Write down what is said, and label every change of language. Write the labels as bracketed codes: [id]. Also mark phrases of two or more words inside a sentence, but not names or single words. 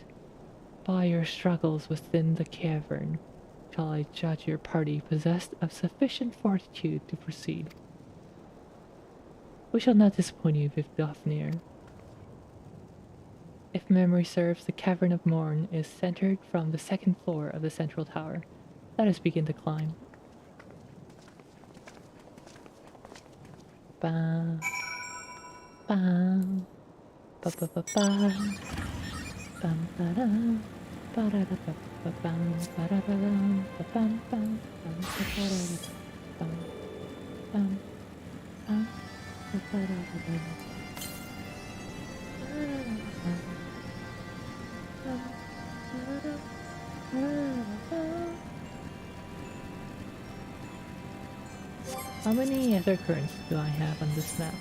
[en] By your struggles within the cavern, shall I judge your party possessed of sufficient fortitude to proceed. We shall not disappoint you, Vifdofnir. If memory serves, the Cavern of Morn is centered from the second floor of the central tower. Let us begin to climb. Ba ba ba ba ba ba bam ba da ba da da ba ba bam ba da da bam ba bam bam bam ba da da bam bam bam. How many ether currents do I have on this map?